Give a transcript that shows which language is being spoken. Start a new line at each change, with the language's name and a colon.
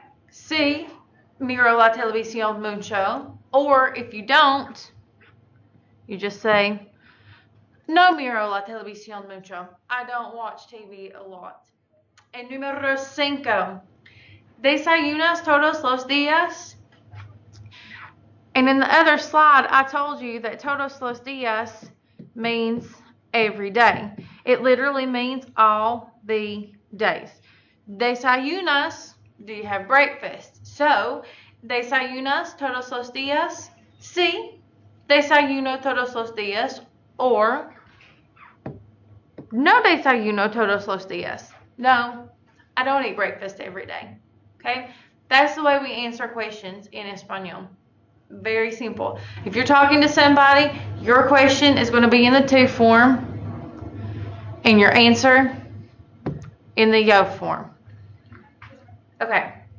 Spanish: Sí, miro la televisión mucho.
English: Or if you don't, you just say,
Spanish: no miro la televisión mucho.
English: I don't watch TV a lot. And
Spanish: número cinco. ¿Desayunas todos los días?
English: And in the other slide, I told you that
Spanish: todos los días
English: means every day. It literally means all the days.
Spanish: Desayunas,
English: do you have breakfast?
Spanish: So, ¿desayunas todos los días? Sí, desayuno todos los días. Or, no desayuno todos los días.
English: No, I don't eat breakfast every day. Okay? That's the way we answer questions in Espanol. Very simple. If you're talking to somebody, your question is going to be in the to form and your answer in the yo form. Okay.